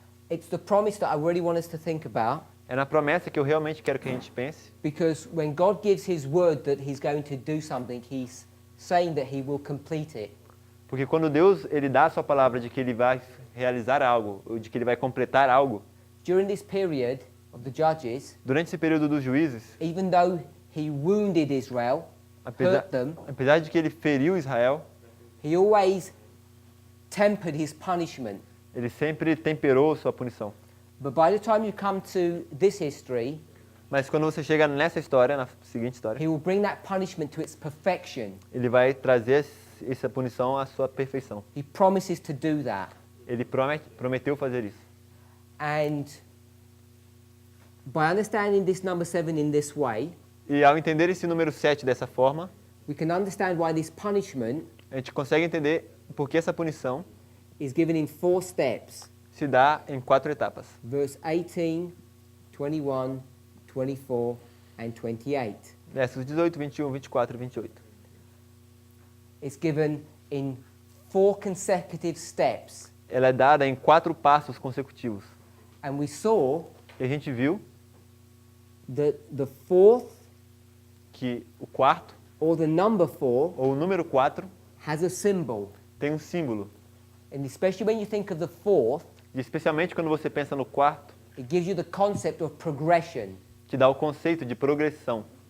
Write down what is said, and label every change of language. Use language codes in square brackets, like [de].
[en] It's the promise that I really want us to think about, [pt] É na promessa que eu realmente quero que a gente pense, [en] because when God gives His word that He's going to do something, He's saying that He will complete it. [pt] porque quando Deus ele dá a sua palavra de que ele vai realizar algo, ou de que ele vai completar algo, [en] During this period of the judges, [pt] durante esse período dos juízes, [en] even though He wounded Israel, hurt them, [pt] apesar de que ele feriu Israel, [en] He always tempered His punishment. [pt] ele sempre temperou sua punição. [en] But by the time you come to this history, [pt] Mas quando você chega nessa história, na seguinte história, [en] He will bring that punishment to its perfection. [pt] ele vai trazer essa punição à sua perfeição. [en] He promises to do that. [pt] Ele prometeu fazer isso. [en] And by understanding this number 7 in this way, [pt] E ao entender esse número 7 dessa forma, [en] we can understand why this punishment [pt] a gente consegue entender por que essa punição [en] is given in 4 steps. [pt] se dá em 4 etapas. [en] Verse 18, 21, 24, and 28. [pt] Versos 18, 21, 24 e 28. [en] It's given in 4 consecutive steps. [pt] Ela é dada em 4 passos consecutivos. [en] And we saw [pt] E a gente viu [en] that the fourth, [pt] que o quarto, [en] or the number 4, [pt] ou o número 4, [en] has a symbol. [pt] tem um símbolo. [en] And especially when you think of the fourth, [pt] E especialmente quando você pensa no quarto, [en] it gives you the concept of progression. [pt] te dá o conceito de progressão.